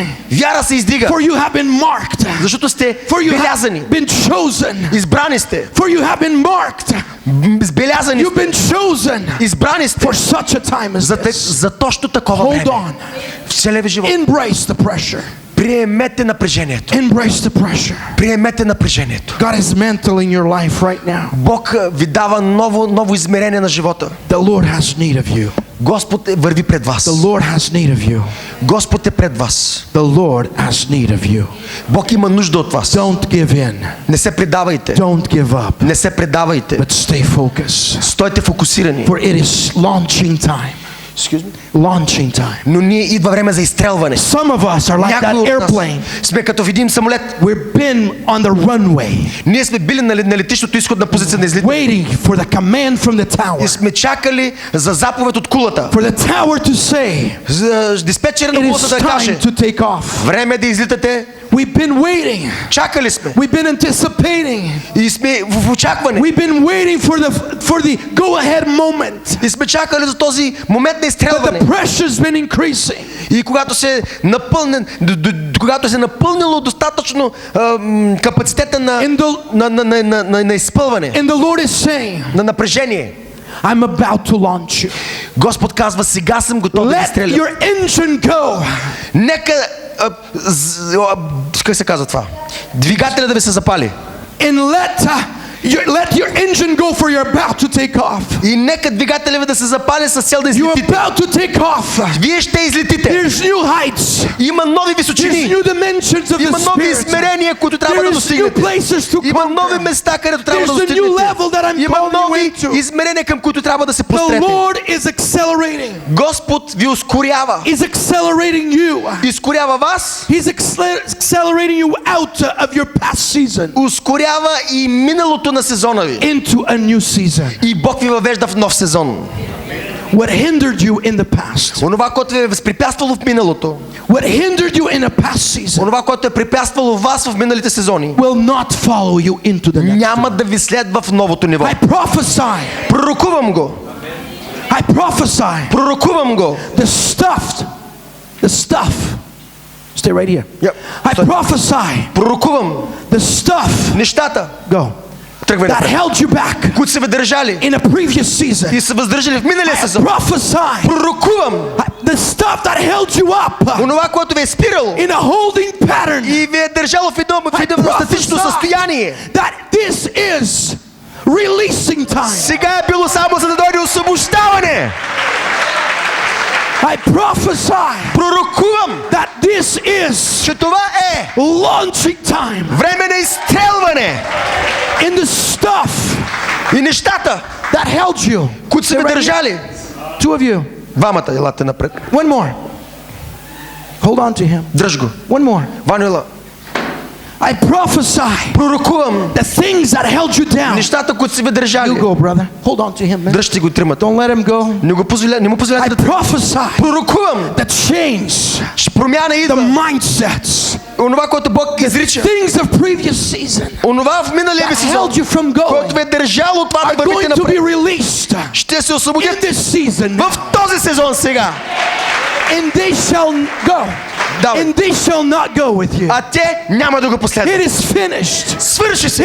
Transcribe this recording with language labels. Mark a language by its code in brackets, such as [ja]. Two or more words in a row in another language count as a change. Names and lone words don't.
[bg] Вяра се издига. [en] For you have been marked. [bg] Защото сте белязани. [en] Been chosen. [bg] Избрани сте. [en] For you have been marked. [bg] Белязани. [en] You've been chosen. [bg] Избрани сте. [en] For such a time as this. [bg] За точно такова време. [en] Hold on. [bg] В целия ви живот. [en] Embrace the pressure. [bg] Приемете напрежението. [en] Embrace the pressure. [bg] Приемете напрежението. [en] God is mantling your life right now. [bg] Бог ви дава ново измерение на живота. [en] The Lord has need of you. [bg] Господ върви пред вас. [en] The Lord has need of you. [bg] Господ е пред вас. [en] The Lord has need of you. [bg] Бог има нужда от вас. [en] Don't give in. [bg] Не се предавайте. [en] Don't give up. [bg] Не се предавайте. [en] But stay focused. [bg] Стойте фокусирани. [en] For it is launching time. Excuse me? Launching time. [bg] Но ние идва време за изстрелване. [en] Some of us are like that airplane. [bg] Сме като видим самолет. [en] We've been on the runway. [bg] Ние сме били на летището, изходна позиция на излитане. [en] Waiting for the command from the tower. [bg] И сме чакали за заповед от кулата. [en] For the tower to say. [bg] За диспетчера на кулата да каже. [en] It is time to take off. [bg] Време е да излитате. [en] We've been waiting. [bg] Чакали сме. [en] We've been anticipating. [bg] И сме в очакване. [en] We've been waiting for the go ahead moment. [bg] И сме чакали за този момент на изстрелване. [en] The pressure's been increasing. [bg] И когато се напълнило достатъчно капацитета на изпълване. [en] And the Lord is saying, [bg] на напрежение. [en] I'm about to launch you. [bg] Господ казва, сега съм готов да изстрелям. [en] Let your engine go. [bg] Нека как се казва това? Двигателя да ви се запали. [en] And let your engine go, for you're about to take off. [bg] И нека двигателя ви да се запали с цел да излетите. [en] You're about to take off. [bg] Вие ще излетите. [en] There's new heights. [bg] Има нови височини. [en] There's new dimensions of the [bg] Има нови [en] Spirit. [bg] измерения, които трябва да достигнете. Има нови места, където трябва да достигнете. Има нови измерения, към които трябва да се пострете. [en] The Lord is accelerating. [bg] Господ ви ускорява. [en] He's accelerating you. [bg] Изкорява вас. [en] He's accelerating you out of your past season. [bg] Ускорява и миналото на сезона ви. [en] Into a new season. [bg] И Бог ви въвежда в нов сезон. [en] What hindered you in the past? [bg] Онова, което ви е възпрепятствало в миналото. [en] What hindered you in a past season? [bg] Онова, което е препятствало вас в миналите сезони. [en] Will not follow you into the next. [bg] Няма да ви следва в новото ниво. [en] I prophesy. [bg] Пророкувам го. [en] I prophesy. [bg] Пророкувам го. [en] The stuff. Stay right here. Yep. I prophesy. [bg] Пророкувам. [en] The stuff. [bg] Нещата. [en] Go. That held you back. [bg] Които са ви държали. [en] In a previous season. [bg] И са въздържали в миналия сезон. [en] I prophesy. [bg] Пророкувам. [en] The stuff that held you up. [bg] Онова, което ви е спирало. [en] In a holding pattern. [bg] И ви е държало в едно статично състояние. [en] That this is releasing time. [bg] Сега е било само за да дойде освобождаване. [en] I prophesy. [bg] Пророкувам. [en] That this is. [bg] Че това е. [en] Launching time. [bg] Време на изстрелване. [en] In the stuff. [bg] И нещата. [en] That held you. [bg] Които са ви държали. [en] Two of you. [bg] Двамата, елате напред. [en] One more. Hold on to him. [bg] Дръж го. [en] One more. [bg] Ванила. [en] I prophesy. [bg] Пророкувам. [en] The things that held you down. [bg] Нещата, които са ви държали. [en] You go, brother. Hold on to him, man. [bg] Дръжте го тримата. Don't let him go. Не му позволяйте да. [en] I prophesy. [bg] Пророкувам. [en] The change. [bg] Промяна идва. [en] The mindsets. [bg] Онова, което Бог изрича. [en] Things of previous season. [bg] Онова в миналия ви сезон, което ви е държало това да вървите напред, ще се освободят в този сезон сега. [en] And they shall go. And they shall not go with you. [bg] А те няма да го последват. [en] It is finished. [bg] Свърши се.